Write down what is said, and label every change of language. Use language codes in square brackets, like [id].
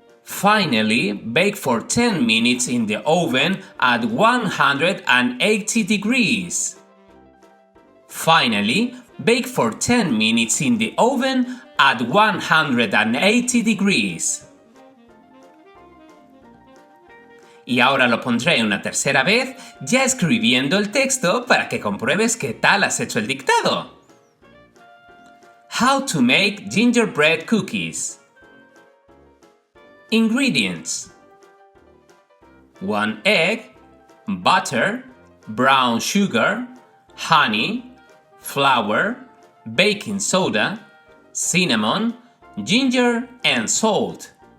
[en] Finally, bake for 10 minutes in the oven at 180 degrees. Finally, bake for 10 minutes in the oven at 180 degrees. [es] Y ahora lo pondré una tercera vez, ya escribiendo el texto para que compruebes qué tal has hecho el dictado. [en] How to make gingerbread cookies. Ingredients: 1 egg, butter, brown sugar, honey, flour, baking soda, cinnamon, ginger, and salt.